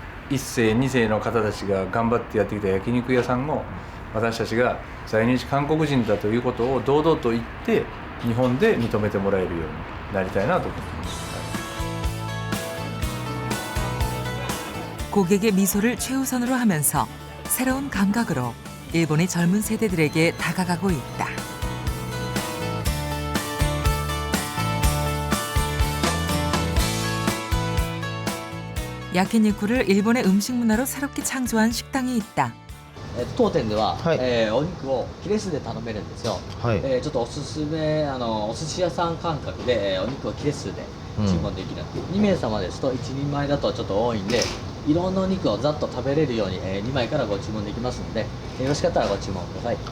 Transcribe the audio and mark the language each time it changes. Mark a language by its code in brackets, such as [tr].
[ja] 1世2世の方たちが頑張ってやってきた焼肉屋さんも私たちが在日韓国人だということを堂々と言って日本で認めてもらえるようになりたいなと思っています。 [ko] 고객의 미소를 최우선으로 하면서 새로운 감각으로 일본의 젊은 세대들에게 다가가고 있다. 야키니쿠를 일본의 음식 문화로 새롭게 창조한 식당이 있다. [ja] 当店では、お肉を切れ数で頼めるんですよ。ちょっとおすすめお寿司屋さん感覚で、お肉を切れ数で注文できる。 2名様ですと1人前だとちょっと多いんで。いろんなお肉をざっと食べれるように2枚からご注文できますのでよろしかったらご注文ください。